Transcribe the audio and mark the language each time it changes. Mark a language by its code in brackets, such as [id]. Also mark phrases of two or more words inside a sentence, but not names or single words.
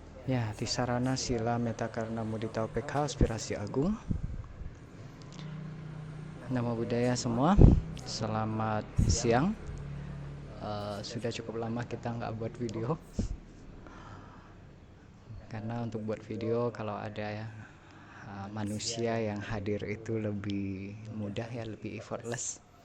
[id] Ya, Tisarana Sila Metakarna Mudita UPK Aspirasi Agung. [pi] Namo Buddhaya [id] semua. Selamat siang. Sudah cukup lama kita nggak buat video. Karena untuk buat video kalau ada manusia yang hadir itu lebih mudah ya, lebih effortless.